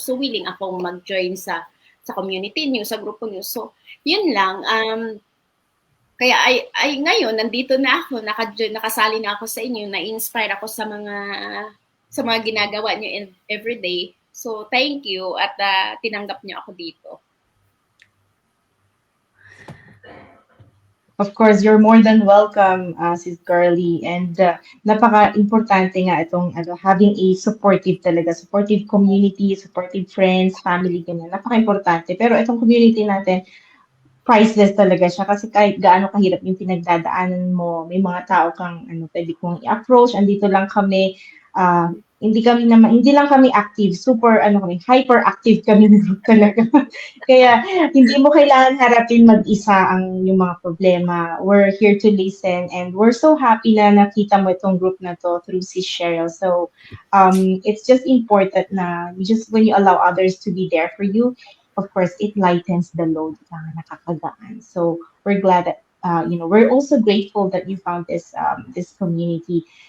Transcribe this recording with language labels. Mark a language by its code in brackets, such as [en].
[tl] So, willing akong mag-join sa community niyo, sa grupo niyo. So, yun lang. kaya ay ngayon nandito na ako, nakasali na ako sa inyo, na-inspire ako sa mga ginagawa niyo everyday. [en] So thank you [tl] at tinanggap niyo ako dito. [en] Of course, you're more than welcome, Sis Carly. [tl] And napaka-importante nga itong [en] having a supportive community, supportive friends, family, [tl] ganyan. Napaka-importante. Pero itong community natin, priceless talaga siya kasi kahit gaano kahirap yung pinagdadaanan mo, may mga tao kang pwede kong i-approach, andito lang kami, hindi lang kami active, super hyperactive kami ng group talaga. Kaya hindi mo kailangan harapin mag-isa yung mga problema. [en] We're here to listen and we're so happy [tl] na nakita mo itong group na to [en] through Sis Cheryl. So it's just important na when you allow others to be there for you, of course, it lightens the load [tl] nakakagaan. [en] So we're glad that we're also grateful that you found this community.